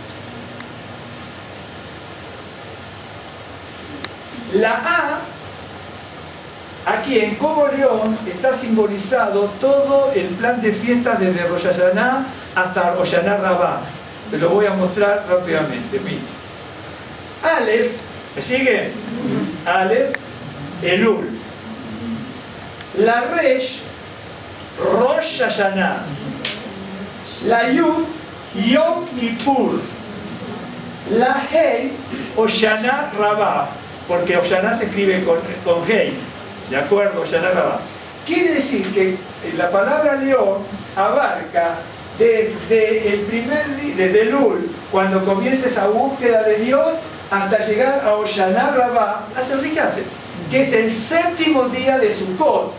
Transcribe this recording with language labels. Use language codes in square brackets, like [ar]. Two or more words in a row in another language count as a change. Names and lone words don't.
[es] La A, aquí en Como León, está simbolizado todo el plan de fiestas desde Rosh Hashanah hasta Rosh Hashanah Rabbah. Se lo voy a mostrar rápidamente. Miren. Aleph, ¿me siguen? Aleph, Elul. La Resh, Rosh Hashanah. La Yud, Yom Kippur. La Hei, Hoshana Rabbah. Porque Hoshana se escribe con Hei, ¿de acuerdo? Hoshana Rabbah. Quiere decir que la palabra león abarca desde el primer día, desde Elul, cuando comienza esa búsqueda de Dios, hasta llegar a Hoshana Rabbah, que es el séptimo día de Sukkot.